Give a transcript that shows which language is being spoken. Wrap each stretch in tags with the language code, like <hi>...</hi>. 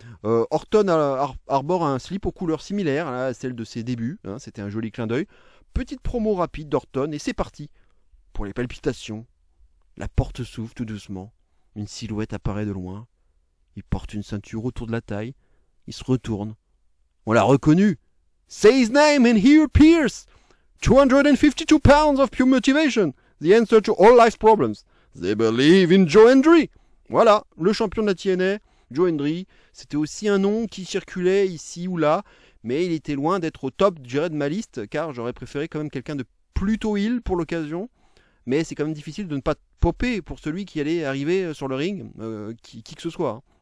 <fr>Orton arbore un slip aux couleurs similaires à celle de ses débuts, hein, c'était un joli clin d'œil. Petite promo rapide d'Orton et c'est parti pour les palpitations. La porte s'ouvre tout doucement, une silhouette apparaît de loin, il porte une ceinture autour de la taille, il se retourne. On l'a reconnu.</fr> <en>Say his name and he appears. 252 pounds of pure motivation. The answer to all life's problems. They believe in Joe Hendry.</en> <fr>Voilà, le champion de la TNA, Joe Hendry. C'était aussi un nom qui circulait ici ou là, mais il était loin d'être au top, je dirais, de ma liste, car j'aurais préféré quand même quelqu'un de plutôt heel pour l'occasion. Mais c'est quand même difficile de ne pas popper pour celui qui allait arriver sur le ring, qui que ce soit. Hein.</fr>